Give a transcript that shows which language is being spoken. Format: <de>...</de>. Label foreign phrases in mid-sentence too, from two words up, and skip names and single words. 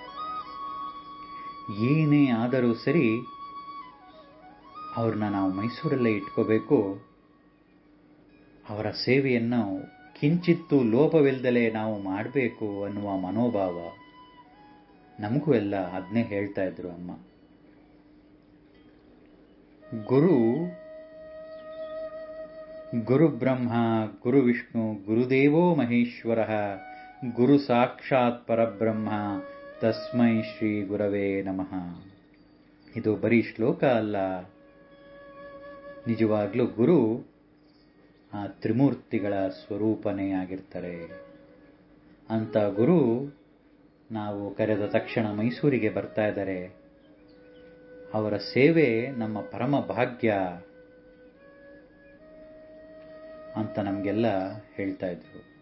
<kn>ಏನೇ ಆದರೂ ಸರಿ ಅವ್ರನ್ನ ನಾವು ಮೈಸೂರಲ್ಲೇ ಇಟ್ಕೋಬೇಕು, ಅವರ ಸೇವೆಯನ್ನು ಕಿಂಚಿತ್ತೂ ಲೋಪವಿಲ್ಲದಲೇ ನಾವು ಮಾಡಬೇಕು ಅನ್ನುವ ಮನೋಭಾವ ನಮಗೂ ಎಲ್ಲ ಅದನ್ನೇ ಹೇಳ್ತಾ ಇದ್ರು ಅಮ್ಮ.</kn> <sa>ಗುರು ಬ್ರಹ್ಮ ಗುರು ವಿಷ್ಣು ಗುರುದೇವೋ ಮಹೇಶ್ವರ ಗುರು ಸಾಕ್ಷಾತ್ ಪರಬ್ರಹ್ಮ ತಸ್ಮೈ ಶ್ರೀ ಗುರವೇ ನಮಃ.</sa> <kn>ಇದು ಬರೀ ಶ್ಲೋಕ ಅಲ್ಲ, ನಿಜವಾಗ್ಲೂ ಗುರು ಆ ತ್ರಿಮೂರ್ತಿಗಳ ಸ್ವರೂಪನೇ ಆಗಿರ್ತಾರೆ. ಅಂತ ಗುರು ನಾವು ಕರೆದ ತಕ್ಷಣ ಮೈಸೂರಿಗೆ ಬರ್ತಾ ಇದ್ದಾರೆ. ಅವರ ಸೇವೆ ನಮ್ಮ ಪರಮ ಭಾಗ್ಯ ಅಂತ ನಮಗೆಲ್ಲ ಹೇಳ್ತಾ ಇದ್ರು.</kn>